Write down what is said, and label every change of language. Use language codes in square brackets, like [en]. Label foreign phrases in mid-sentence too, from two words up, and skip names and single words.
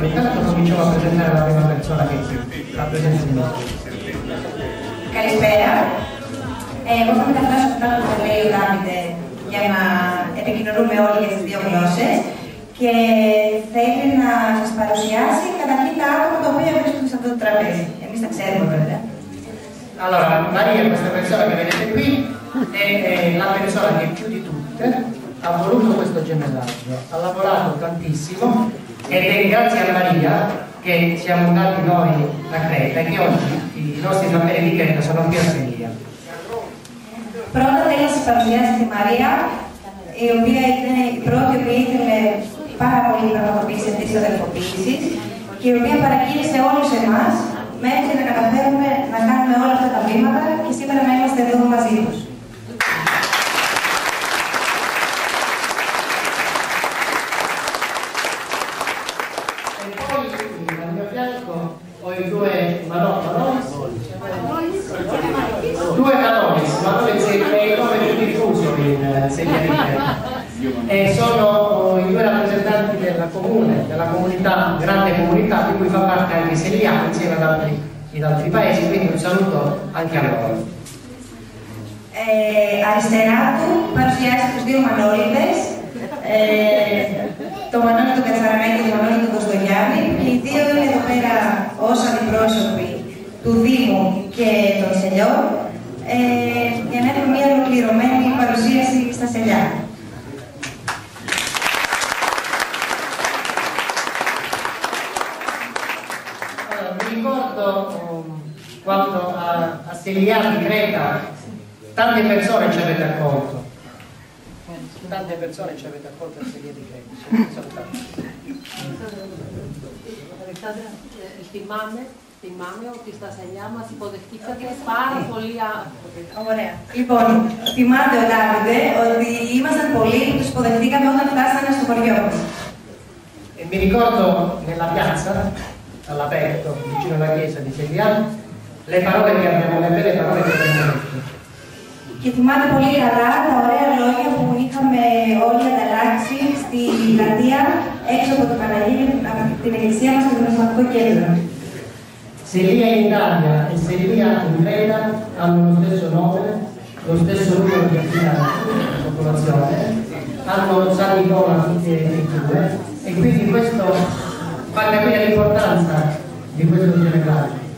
[it] Intanto cominciamo a presentare la prima persona che rappresenta il nostro. [el] Καλησπέρα. Εγώ θα μεταφράσω αυτό που λέει ο Δάβηδε για να επικοινωνούμε όλοι για τις δύο γλώσσες και θα ήθελα να σας παρουσιάσει καταρχήν τα άτομα τα οποία βρίσκονται σε αυτό το τραπέζι. Εμείς τα ξέρουμε βέβαια. [it] Allora, Maria, questa persona che vedete qui, è la persona che più di tutte ha voluto questo gemellaggio, ha lavorato tantissimo ed è grazie a Maria che siamo andati noi a Creta e che oggi i nostri fratelli di Creta sono qui a Seglia. [el] Πρώτα θέλω να σας παρουσιάσω τη Μαρία, η οποία ήταν η πρώτη που ήθελε πάρα πολύ να πραγματοποιήσει αυτές τις αδελφοποίησεις και η οποία παρακίνησε όλους εμάς μέχρι να καταφέρουμε να κάνουμε όλα αυτά τα βήματα και σήμερα να είμαστε εδώ μαζί τους. [it] Ho i due Manolis, due Manolis, Manolis è il nome più diffuso in Seglia di Creta e sono i due rappresentanti della comune, della comunità, grande comunità di cui fa parte anche Seglia insieme ad altri paesi, quindi un saluto anche a loro. [el] Αριστερά του παρουσιάζει τους δύο Μανώλιδες, το Μανώλη του Κατσαραμέκη και το Μανώλη του Κοστογιάννη, και οι δύο είναι εδώ πέρα ως αντιπρόσωποι του Δήμου και των Σελιών για να έχουμε μια ολοκληρωμένη παρουσίαση στα Σελιά. [it] Mi ricordo quando a Seglia di Creta tante persone ci avete accolto. Tante persone ci avete accolto a Seglia di Creta. [el] Θυμάμαι Θυμάμαι ότι στα σελιά μας υποδεχτήκατε πάρα πολύ άνθρωποι. Ωραία. Λοιπόν, θυμάται ο Ντάβιντε ότι ήμασταν πολλοί που τους υποδεχτήκαμε όταν φτάσανε στο χωριό μας. [it] Mi ricordo nella piazza, all'aperto, vicino alla chiesa di Segliano, le belle parole che abbiamo detto. [el] Και θυμάται πολύ καλά τα ωραία λόγια που είχαμε όλοι ανταλλάξει στη πλατεία έξω από την Παναγία, από την εκκλησία μας στο Πνευματικό Κέντρο. [it] Seglia in Italia e Seglia in Creta hanno lo stesso nome, lo stesso numero di abitanti, popolazione, hanno San Nicola e due, e quindi questo fa capire l'importanza di questo gemellaggio.